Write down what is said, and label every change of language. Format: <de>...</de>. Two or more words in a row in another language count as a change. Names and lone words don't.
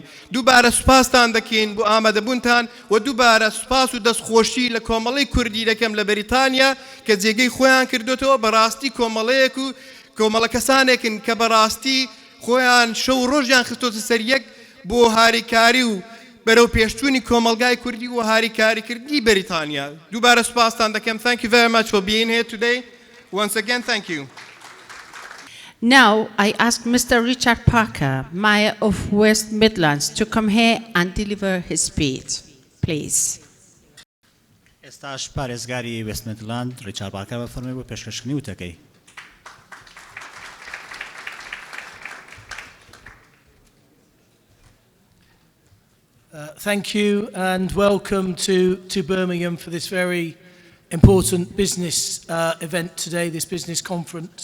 <ckb>دووبارە سوپاستان دەکەین بۆ ئامادەبوونتان و دووبارە سوپاس و دەستخۆشی لە کۆمەڵەی کوردی دەکەم لە بەریتانیا کە جێگەی خۆیان کردوتەوە بەڕاستی کۆمەڵەیەک و کۆمەڵە کەسانێکن کە بەڕاستی خۆیان شەو ڕۆژیان خستۆتە سەر یەک بۆ هاریکاری و بەرەو پێشچوونی کۆمەلگای کوردی و هاریکاریکردنی بەریتانیا. دووبارە سوپاستان دەکەم.</ckb> <en>Thank you very much for being here today. Once again, thank you. Now, I ask Mr. Richard Parker, Mayor of West Midlands, to come here and deliver his speech, please.</en> <ckb>ئێستاش پارێزگاری وێست میدلاند ریچارد پارکر بەفەرمێ بۆ پێشکەشکردنی وتەکەی.</ckb> <en>Thank you and welcome to Birmingham for this very important business event today, this business conference.</en>